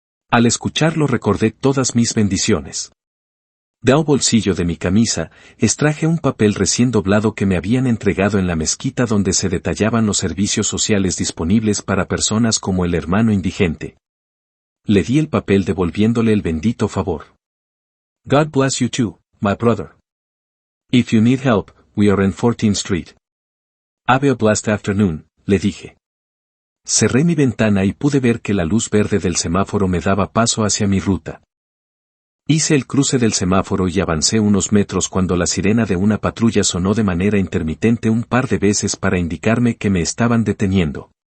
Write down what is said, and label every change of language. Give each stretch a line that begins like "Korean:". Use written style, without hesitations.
Spanish: Al escucharlo recordé todas mis bendiciones. De un bolsillo de mi camisa, extraje un papel recién doblado que me habían entregado en la mezquita donde se detallaban los servicios sociales disponibles para personas como el hermano indigente. Le di el papel devolviéndole el bendito favor.
English: God bless you too, my brother. If you need help, we are in 14th Street. Have a blessed afternoon,
Spanish: le dije. Cerré mi ventana y pude ver que la luz verde del semáforo me daba paso hacia mi ruta. Hice el cruce del semáforo y avancé unos metros cuando la sirena de una patrulla sonó de manera intermitente un par de veces para indicarme que me estaban deteniendo.